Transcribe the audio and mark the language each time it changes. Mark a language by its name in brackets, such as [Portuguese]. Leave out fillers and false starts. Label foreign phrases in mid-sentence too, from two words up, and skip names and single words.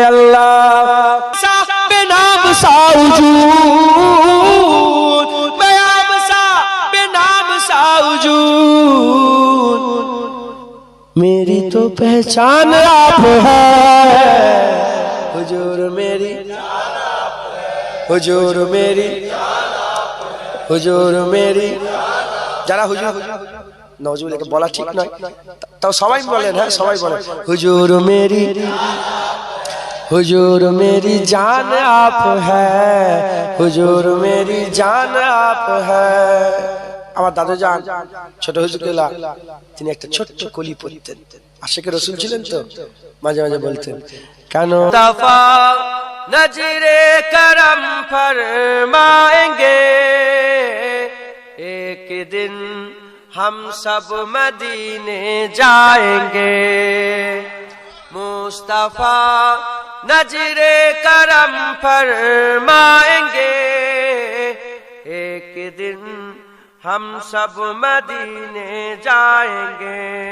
[Urdu] اللہ بے نام سا وجود، بے نام سا وجود، میری تو پہچان آپ ہے، حضور میری، حضور میری، حضور میری، [Bangla] যারা হুজুর নওয়াজুবিল্লাহকে বলা ঠিক নয়, তাও সবাই বলেন, হ্যাঁ সবাই বলেন, [Urdu] حضور میری، حضور میری جان آپ ہے, حضور میری جان آپ ہے. [Bangla] আমার দাদু জান ছোট হুজুরুল্লাহ, তিনি একটা ছোট্ট কলি পড়তেন, আশিকে রাসূল ছিলেন তো, মাঝে মাঝে বলতেন, কেন [Urdu] مصطفیٰ نظر کرم فرمائیں گے, ایک دن ہم سب مدینے جائیں گے، مصطفیٰ نظر کرم فرمائیں گے، ایک دن ہم سب مدینے جائیں گے.